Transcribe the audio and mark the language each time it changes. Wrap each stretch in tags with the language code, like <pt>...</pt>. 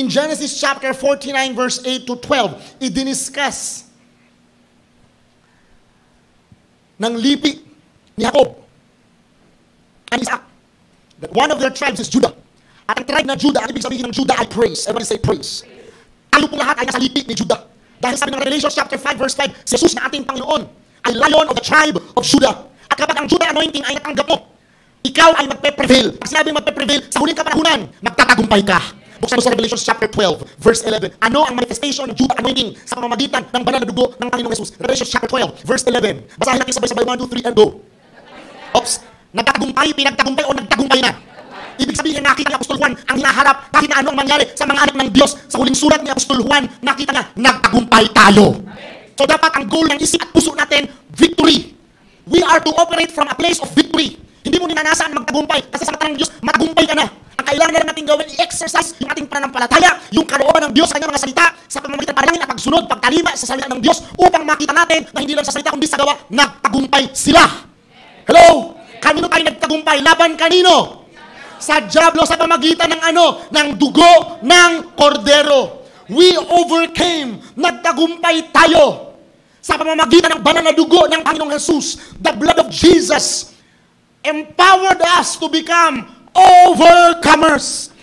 <en>In Genesis chapter 49 verse 8 to 12,</en> <tl>idiniscuss ng lipi ni</tl> <en>Jacob and Isaac that one of their tribes is Judah.</en> <tl>At ang tribe na Judah, ang ibig sabihin ng Judah ay praise.</tl> <en>Everybody say praise.</en> <tl>Tayo po lahat ay nasa lipi ni Judah. Dahil sabi ng Revelation chapter 5 verse 5, si Jesus na ating Panginoon ay</tl> <en>Lion of the tribe of Judah.</en> <tl>At kapag ang Judah anointing ay natanggap mo, ikaw ay magpe-prevail. Pag sinabi magpe-prevail, sa huling kapanahunan, magtatagumpay ka. Buksan mo sa Revelation chapter 12 verse 11. Ano ang manifestation ng Judah anointing sa pamamagitan ng banal na dugo ng Panginoong Jesus?</tl> <en>Revelation chapter 12 verse 11.</en> <tl>Basahin natin sabay-sabay,</tl> <en>1, 2, 3, and go. Oops.</en> <tl>Nagtatagumpay, pinagtagumpay, o nagtagumpay na? Ibig sabihin, nakita ni Apostol Juan ang hinaharap kahit na ano ang mangyari sa mga anak ng Diyos. Sa huling sulat ni Apostol Juan, nakita niya, nagtagumpay tayo. So dapat ang goal ng isip at puso natin, victory.</tl> <en>We are to operate from a place of victory.</en> <tl>Hindi mo ninanasaan magtagumpay kasi sa mata ng Diyos, matagumpay ka na. Ang kailangan na lang natin gawin, i-exercise yung ating pananampalataya, yung kalooban ng Diyos sa kanyang mga salita, sa pamamagitan panalangin at pagsunod, pagtalima sa salita ng Diyos upang makita natin na hindi lang sa salita kundi sa gawa, nagtagumpay sila. Hello? Kanino tayo nagtagumpay? Laban kanino? Sa dyablo sa pamagitan ng ano? Ng dugo ng kordero.</tl> <en>We overcame.</en> <tl>Nagtagumpay tayo sa pamamagitan ng banal na dugo ng Panginoong Jesus.</tl> <en>The blood of Jesus empowered us to become overcomers.</en>